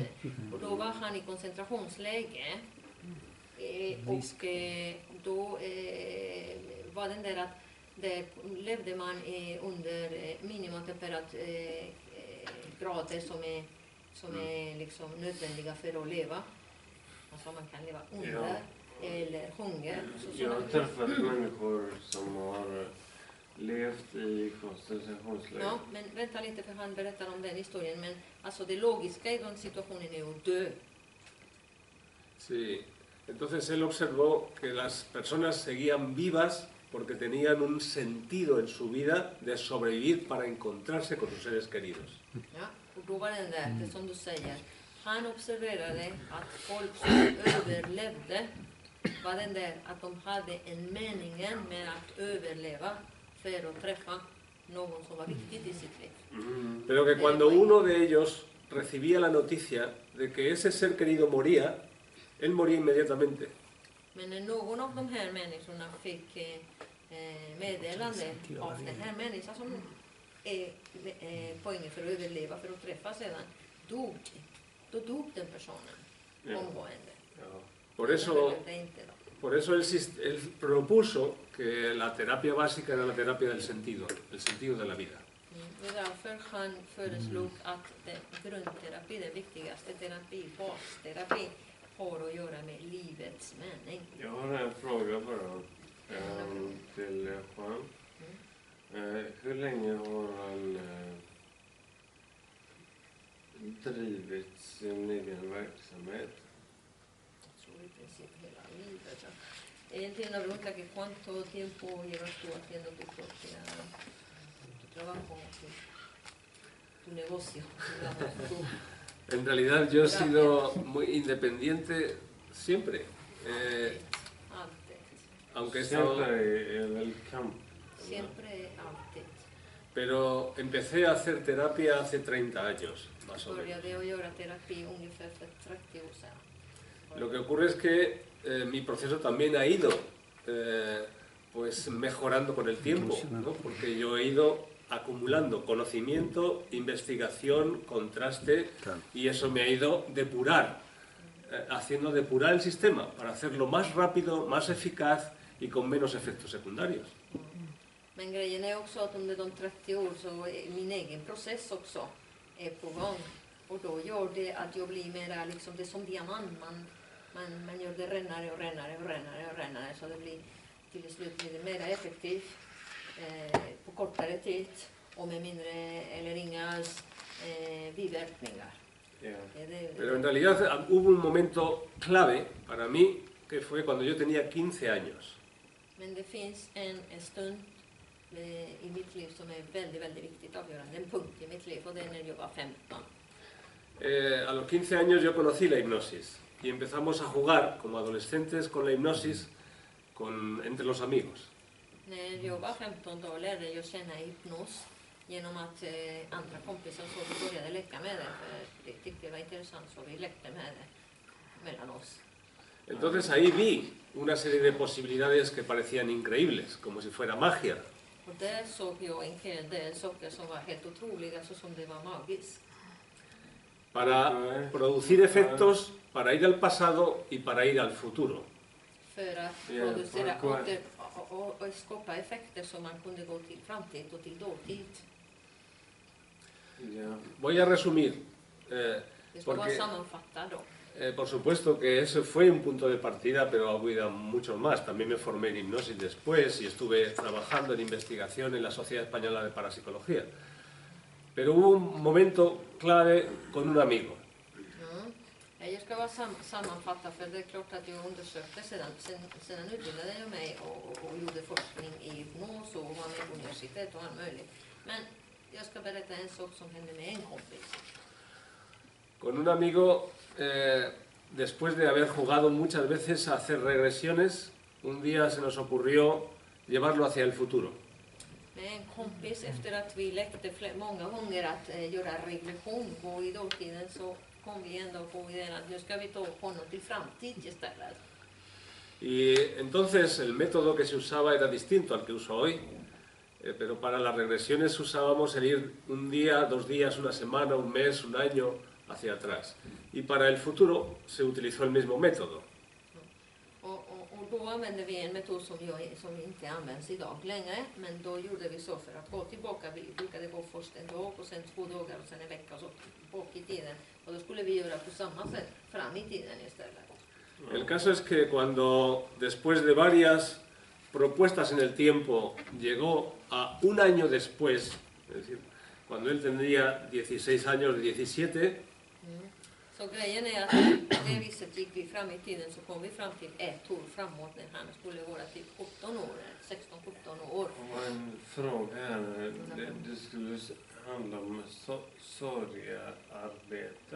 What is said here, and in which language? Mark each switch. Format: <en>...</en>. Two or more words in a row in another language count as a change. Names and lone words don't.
<sv>Och då var han i koncentrationsläge. Och då var den där att där levde man under minimumtemperaturgrader som är liksom nödvändiga för att leva. Alltså man kan leva under eller hunger. Jag har träffat människor som har levt i koncentrationsläger. Ja, men vänta lite, för han berättar om den historien. Men alltså det logiska i den situationen är att dö.</sv> <es>Sí. Entonces él observó que las personas seguían vivas porque tenían un sentido en su vida de sobrevivir para encontrarse con sus seres queridos.</es> <sv>Ja, och då var den där, det som du säger. Han observerade att folk som överlevde var den där att de hade en meningen med att överleva för att träffa någon som var viktigt i sitt liv.</sv> <es>Pero que cuando uno de ellos recibía la noticia de que ese ser querido moría, él moría inmediatamente.</es> <sv>Men när någon av de här människorna fick meddelande av den här människan som är poängen för att överleva, för att träffa sedan, då dog den personen omgående.</sv> <es>Por eso él propuso que la terapia básica era la terapia del sentido, el sentido de la vida.</es> <sv>Det är därför han föreslog att grundterapi, den viktigaste terapi, basterapi, har att göra med livets mening. Jag har en fråga bara till Juan. Hur länge har han drivit sin egen verksamhet? Jag tror i princip hela livet.</sv> <es>Entiendo pregunta que cuánto tiempo llevas tú haciendo tu propia tu trabajo, tu negocio, digamos, tu. En realidad yo he sido muy independiente siempre.</es> <sv>Alltid.</sv> <es>Aunque he estado...</es> <sv>Siempre är väl kamp.</sv> <es>Siempre, alltid. Pero empecé a hacer terapia hace 30 años, más o menos.</es> <sv>Började jag göra terapi ungefär för 30 år sedan.</sv> <es>Lo que ocurre es que mi proceso también ha ido pues mejorando con el tiempo, ¿no? Porque yo he ido acumulando conocimiento, investigación, contraste, y eso me ha ido haciendo depurar el sistema para hacerlo más rápido, más eficaz y con menos efectos secundarios.</es> <sv>Men grejen är också att under de 30 år så är min egen process också är på gång. Och då gör det att jag blir mera liksom, det är som diamant. Man gör det rännare och rännare och rännare och rännare så det blir till slut blir det mera effektivt på kortare tid och med mindre eller inga biverkningar.</sv> <en>Yeah.</en> <es>Pero en realidad hubo un momento clave para mí que fue cuando yo tenía 15 años.</es> <sv>Men det finns en stund i mitt liv som är väldigt, väldigt viktigt avgörande. En punkt i mitt liv och det är när jag var 15.</sv> <es>A los 15 años yo conocí la hipnosis y empezamos a jugar como adolescentes con la hipnosis entre los amigos.</es> <sv>När jag var 15 då lärde jag känna hypnos genom att andra kompisar så vi började leka med det. För det tyckte jag var intressant så vi lekte med det mellan oss.</sv> <es>Entonces ahí vi una serie de posibilidades que parecían increíbles, como si fuera magia.</es> <sv>Och där såg jag en hel del saker som var helt otroliga så som det var magiskt.</sv> <es>Para producir efectos, para ir al pasado y para ir al futuro.</es> <sv>För att producera och skapa effekter som man kunde gå till framtid och till dåtid.</sv> <en>Yeah.</en> <es>Voy a resumir,</es> <sv>Det ska vara</sv> <es>porque</es> <sv>sammanfattat då.</sv> <es>por supuesto que ese fue un punto de partida, pero ha habido muchos más. También me formé en hipnosis después y estuve trabajando en investigación en la Sociedad Española de Parapsicología. Pero hubo un momento clave con un amigo.</es> <sv>Jag ska vara sammanfatta för det är klart att jag undersökte sedan utbildade jag mig och gjorde forskning i hypnos och var med på universitet och allt möjligt. Men jag ska berätta en sak som hände med en kompis.</sv> <es>Con un amigo, después de haber jugado muchas veces a hacer regresiones, un día se nos ocurrió llevarlo hacia el futuro.</es> <sv>Med en kompis efter att vi lekte många gånger att göra regression på i dåtiden så kom vi ändå på idén att nu ska vi ta honom till framtid istället.</sv> <es>Y entonces el método que se usaba era distinto al que uso hoy, pero para las regresiones usábamos el ir un día, 2 días, una semana, un mes, un año hacia atrás. Y para el futuro se utilizó el mismo método.</es> <sv>Och då använde vi en metod som inte används idag längre, men då gjorde vi så för att gå tillbaka. Vi brukade gå först en dag och sen 2 dagar och sen en vecka och så bak i tiden. Och då skulle vi göra på samma sätt fram i tiden istället.</sv> <es>El caso es que cuando después de varias propuestas en el tiempo llegó a un año después, es decir, cuando él tendría 16 años, 17,</es> <sv>Så grejen är att på det viset gick vi fram i tiden så kom vi fram till 1 år framåt när han skulle vara typ 17 år, 16-17 år. Och en fråga här, det skulle handla om sorgearbete.</sv>